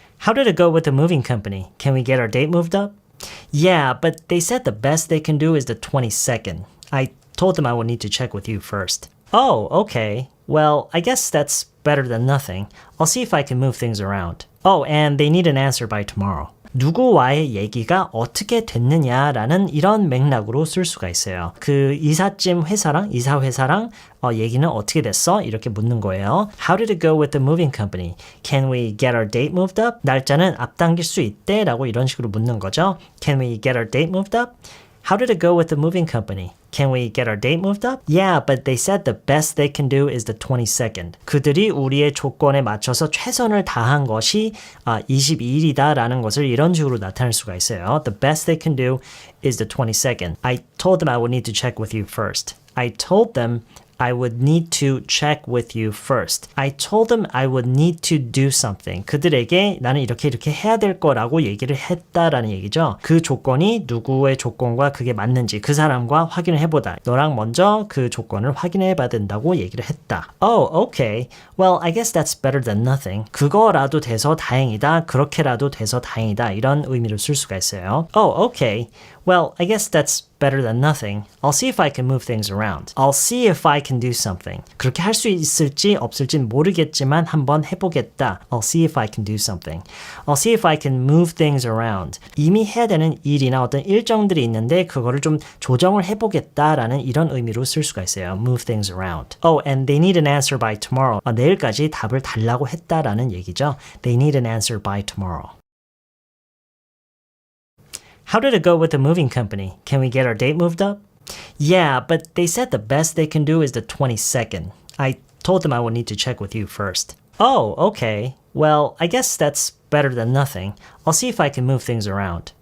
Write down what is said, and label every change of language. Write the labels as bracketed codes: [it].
[en] How did it go with the moving company? Can we get our date moved up? Yeah, but they said the best they can do is the 22nd. I told them I would need to check with you first. Oh, okay. Well, I guess that's better than nothing. I'll see if I can move things around. Oh, and they need an answer by tomorrow. [ko] 누구와의 얘기가 어떻게 됐느냐라는 이런 맥락으로 쓸 수가 있어요. 그 이삿짐 회사랑 이사 회사랑 얘기는 어떻게 됐어? 이렇게 묻는 거예요. [en] How did it go with the moving company? Can we get our date moved up? [ko] 날짜는 앞당길 수 있대? 라고 이런 식으로 묻는 거죠. [en] Can we get our date moved up? How did it go with the moving company? Can we get our date moved up? Yeah, but they said the best they can do is the 22nd. [ko] 그들이 우리의 조건에 맞춰서 최선을 다한 것이 22일이다라는 것을 이런 식으로 나타낼 수가 있어요. [en] The best they can do is the 22nd. I told them I would need to check with you first. I told them I would need to check with you first. I told them I would need to do something. [ko] 그들에게 나는 이렇게 해야 될 거라고 얘기를 했다라는 얘기죠. 그 조건이 누구의 조건과 그게 맞는지 그 사람과 확인을 해보다. 너랑 먼저 그 조건을 확인해봐야 된다고 얘기를 했다. [en] Oh, okay. Well, I guess that's better than nothing. [ko] 그거라도 돼서 다행이다. 그렇게라도 돼서 다행이다. 이런 의미로 쓸 수가 있어요. [en] Oh, okay. Well, I guess that's better than nothing. I'll see if I can move things around. I'll see if I can do something. [ko] 그렇게 할 수 있을지 없을진 모르겠지만 한번 해보겠다. [en] I'll see if I can do something. I'll see if I can move things around. [ko] 이미 해야 되는 일이나 어떤 일정들이 있는데 그거를 좀 조정을 해보겠다라는 이런 의미로 쓸 수가 있어요. [en] Move things around. Oh, and they need an answer by tomorrow. [ko] 내일까지 답을 달라고 했다라는 얘기죠. [en] They need an answer by tomorrow. How did it go with the moving company? Can we get our date moved up? Yeah, but they said the best they can do is the 22nd. I told them I would need to check with you first. Oh, okay. Well, I guess that's better than nothing. I'll see if I can move things around.